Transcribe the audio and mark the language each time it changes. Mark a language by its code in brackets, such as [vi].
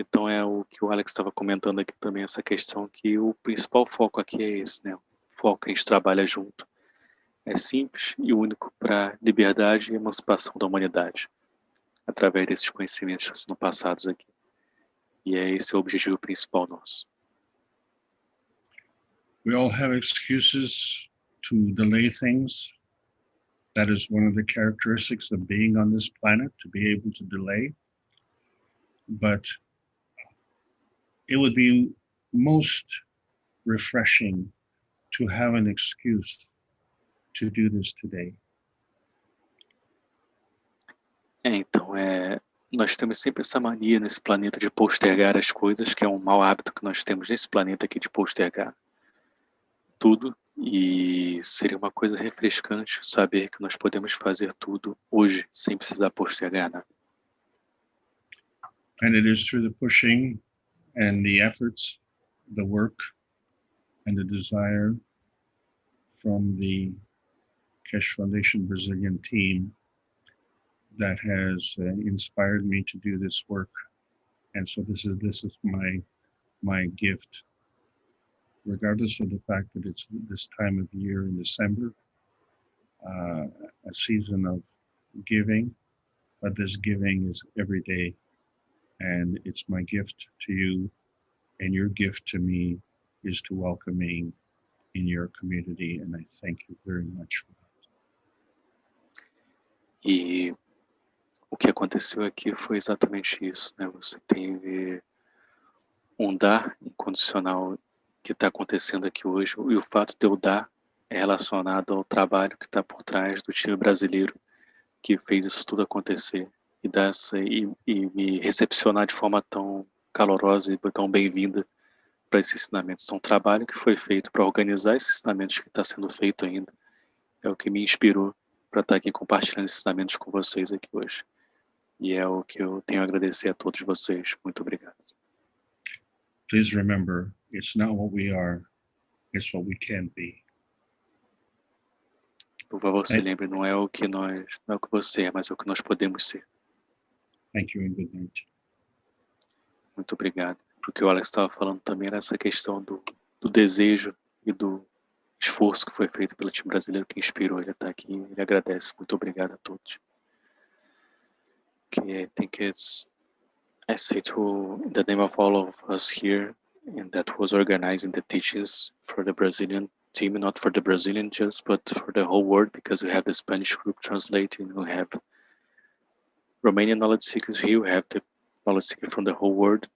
[pt] Então é o que o Alex estava comentando aqui também, essa questão que o principal foco aqui é esse, né? O foco que a gente trabalha junto. É simples e único para liberdade e emancipação da humanidade, através desses conhecimentos que estão sendo passados aqui. E é esse o objetivo principal nosso. [en] We all have excuses to delay things. That is one of the characteristics of being on this planet, to be able to delay. But it would be most refreshing to have an excuse to do this today. [pt] Então, nós temos sempre essa mania nesse planeta de postergar as coisas, que é um mau hábito que nós temos nesse planeta aqui de postergar tudo, e seria uma coisa refrescante saber que nós podemos fazer tudo hoje, sem precisar postergar nada. [en] And it is through the pushing and the efforts, the work and the desire from the Keshe Foundation Brazilian team that has inspired me to do this work. And so this is my gift, regardless of the fact that it's this time of year in December, a season of giving, but this giving is every day. And it's my gift to you, and your gift to me is to welcome me in your community, and I thank you very much for that. [pt] E o que aconteceu aqui foi exatamente isso, né? Você teve um dar incondicional que está acontecendo aqui hoje, e o fato de eu dar é relacionado ao trabalho que está por trás do time brasileiro que fez isso tudo acontecer e me recepcionar de forma tão calorosa e tão bem-vinda para esses ensinamentos. Então, um trabalho que foi feito para organizar esses ensinamentos que está sendo feito ainda é o que me inspirou para estar aqui compartilhando esses ensinamentos com vocês aqui hoje. E é o que eu tenho a agradecer a todos vocês. Muito obrigado. [en] Please remember, it's not what we are, it's what we can be. [pt] Por favor, se lembre, não é o que você é, mas é o que nós podemos ser. [en] Thank you and good night. [pt] Muito obrigado. O que o Alex estava falando também era essa questão do desejo e do esforço que foi feito pelo time brasileiro que inspirou ele a estar aqui. Ele agradece. Muito obrigado a todos. [en] Okay, I think I say in the name of all of us here, and that was organizing the teachings for the Brazilian team, not for the Brazilian just, but for the whole world, because we have the Spanish group translating, we have Romanian knowledge seekers here, we have the knowledge seekers from the whole world.